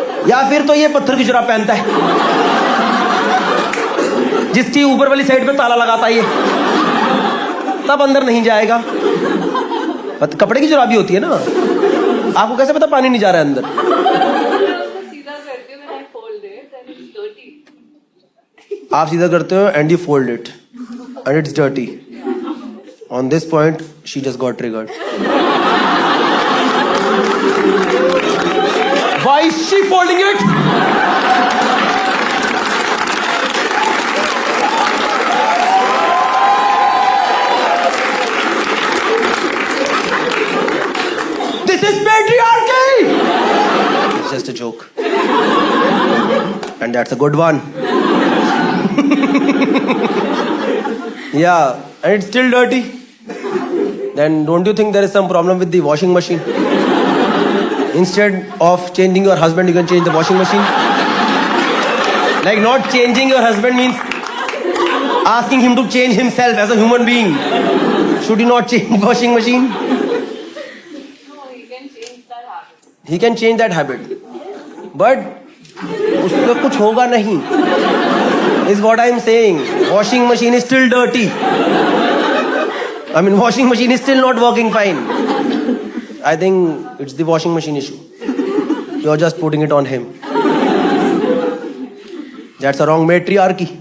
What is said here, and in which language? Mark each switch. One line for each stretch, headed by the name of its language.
Hindi: या फिर तो ये पत्थर की जुराब पहनता है जिसकी ऊपर वाली साइड पे ताला लगाता है ये, तब अंदर नहीं जाएगा। कपड़े की जुराब भी होती है ना, आपको कैसे पता पानी नहीं जा रहा है अंदर? मैं उसको सीधा करती हूँ,
English: when I fold it, then it's dirty.
Hindi: आप सीधा करते हो
English: And you fold it and it's dirty. On this point she just got triggered. Why is she folding it? This is patriarchy! It's just a joke. And that's a good one. Yeah, and it's still dirty. Then don't you think there is some problem with the washing machine? Instead of changing your husband, you can change the washing machine. Like not changing your husband means asking him to change himself as a human being. Should you not change washing machine? No, he can change that habit. He can change that habit. But
Hindi: उससे कुछ होगा नहीं.
English: Is what I am saying. Washing machine is still dirty. I mean, washing machine is still not working fine. I think it's the washing machine issue. You're just putting it on him. That's a wrong matriarchy.